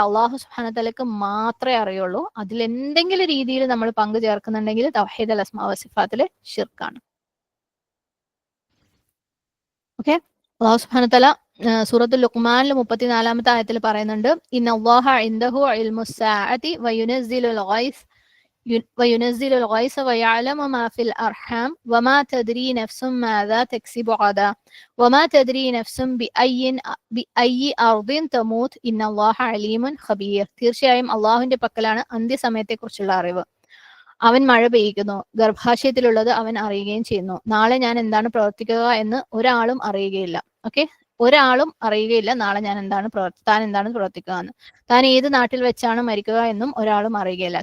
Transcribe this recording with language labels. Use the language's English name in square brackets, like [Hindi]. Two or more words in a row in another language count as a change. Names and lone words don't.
[Malayalam] അള്ളാഹു [Arabic] سبحانه وتعالى [Malayalam] മാത്രമേ അറിയുള്ളൂ. അതിൽ എന്തെങ്കിലും രീതിയിൽ നമ്മൾ പങ്കു ചേർക്കുന്നുണ്ടെങ്കിൽ [Arabic] توحيد الأسماء والصفات [Malayalam] ഷിർക്കാണ്. ഓക്കെ, അള്ളാഹു സുബ്ഹാനഹു വതആല സൂറത്തുൽ ലുഖ്മാനിൽ 34-ാമത്തെ ആയത്തിൽ പറയുന്നുണ്ട്, [Arabic] إن الله عنده علم الساعة وينزل الغيث وينزل الغيث ويعلم ما في الأرحام وما تدري نفس ماذا تكسب غدا وما تدري نفس بأي أرض تموت إن الله عليم خبير. [Malayalam] തീർച്ചയായും അള്ളാഹുവിന്റെ പക്കലാണ് അന്ത്യസമയത്തെക്കുറിച്ചുള്ള അറിവ്. അവൻ മഴ പെയ്യിക്കുന്നു, ഗർഭാശയത്തിലുള്ളത് അവൻ അറിയുകയും ചെയ്യുന്നു. നാളെ ഞാൻ എന്താണ് പ്രവർത്തിക്കുക എന്ന് ഒരാളും അറിയുകയില്ല. ഓക്കെ, ഒരാളും അറിയുകയില്ല നാളെ താൻ എന്താണ് പ്രവർത്തിക്കുക എന്ന്. താൻ ഏത് നാട്ടിൽ വെച്ചാണ് മരിക്കുക എന്നും ഒരാളും അറിയുകയില്ല.